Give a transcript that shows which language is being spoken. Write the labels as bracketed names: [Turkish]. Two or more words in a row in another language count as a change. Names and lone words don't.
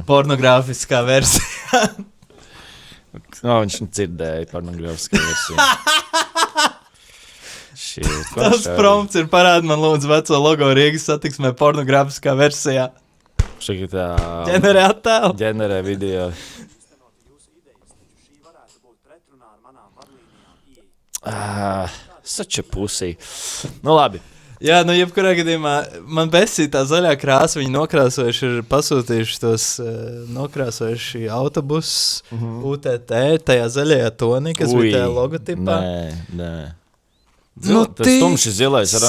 [Latvian] Pornogrāfiskā versija. Viņš dzirdēja pornogrāfiskā versija. Tas prompts ir parādi man lūdzu veco logo Rīgas satiksmē pornogrāfiskā versijā. Ģenerē attēlu. Ģenerē video. [English] Such a pussy. [Latvian] Labi. Jā, jebkurā gadījumā man besīja tā zaļā krāsa, viņi nokrāsojuši ir pasūtījuši tos nokrāsojuši autobusus UTT, tajā zaļajā tonī, kas bija tajā logotipā. Nē. Tas tumši zilais ar